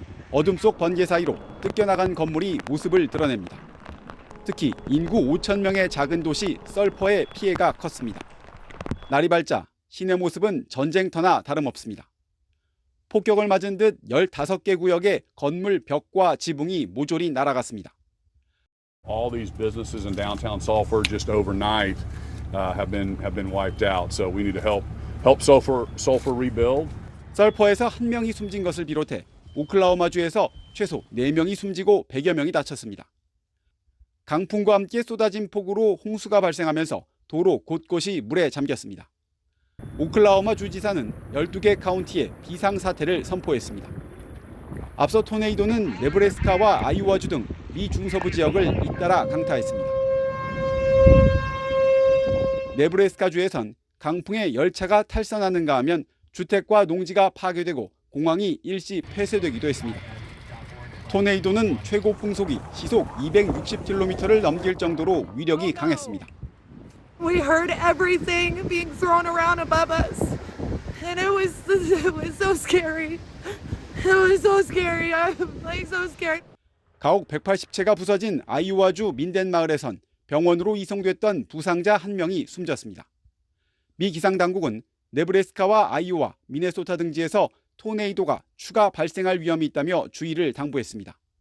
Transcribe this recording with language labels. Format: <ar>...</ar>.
<ko>어둠 속 번개 사이로 뜯겨나간 건물이 모습을 드러냅니다. 특히 인구 5천 명의 작은 도시 썰퍼의 피해가 컸습니다. 날이 밝자 시내 모습은 전쟁터나 다름없습니다. 폭격을 맞은 듯 15개 구역의 건물 벽과 지붕이 모조리 날아갔습니다.</ko> <en>All these businesses in downtown Sulphur just overnight have been wiped out. So we need to help Sulphur rebuild.</en> <ko>썰퍼에서 1명이 숨진 것을 비롯해 오클라호마주에서 최소 4명이 숨지고 100여 명이 다쳤습니다. 강풍과 함께 쏟아진 폭우로 홍수가 발생하면서 도로 곳곳이 물에 잠겼습니다. 오클라호마 주지사는 12개 카운티에 비상사태를 선포했습니다. 앞서 토네이도는 네브래스카와 아이오와주 등 미 중서부 지역을 잇따라 강타했습니다. 네브래스카주에선 강풍에 열차가 탈선하는가 하면 주택과 농지가 파괴되고 공항이 일시 폐쇄되기도 했습니다. 토네이도는 최고 풍속이 시속 260km를 넘길 정도로 위력이 강했습니다.</ko> <en>We heard everything being thrown around above us, and it was so scary. It was so scary. I'm like so scared.</en> <ko>가옥 180채가 부서진 아이오와주 민덴 마을에선 병원으로 이송됐던 부상자 1명이 숨졌습니다. 미 기상당국은 네브래스카와 아이오와, 미네소타 등지에서 토네이도가 추가 발생할 위험이 있다며 주의를 당부했습니다.</ko>